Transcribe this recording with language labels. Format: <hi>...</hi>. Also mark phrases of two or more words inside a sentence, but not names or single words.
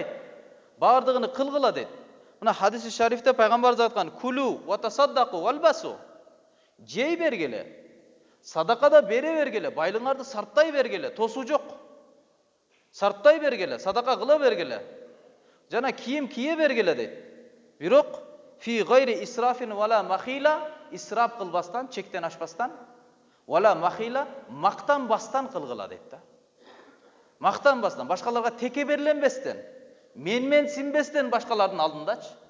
<ky>Бардыгыны кылгыла дейт. Мына хадиси шарифте пайгамбарыбыз айткан:</ky> <ar>"كلوا وتصدقوا والبسوا".</ar> <ky>Жей бергиле, садакада бере бергиле, байлыңарды сарттай бергиле, тосуу жок. Сарттай бергиле, садака кыла бергиле. Жана кийим кие бергиле дейт. Бирок</ky> <ar>في غير إسراف ولا مخيلة,</ar> <ky>исрап кылбастан, чектен ашпастан,</ky> <ar>ولا مخيلة,</ar> <ky>мактанбастан кылгыла дейт да. Мактанбастан, башкаларга теке берленбестен, менсинбестен башкалардын алдындачы.</ky>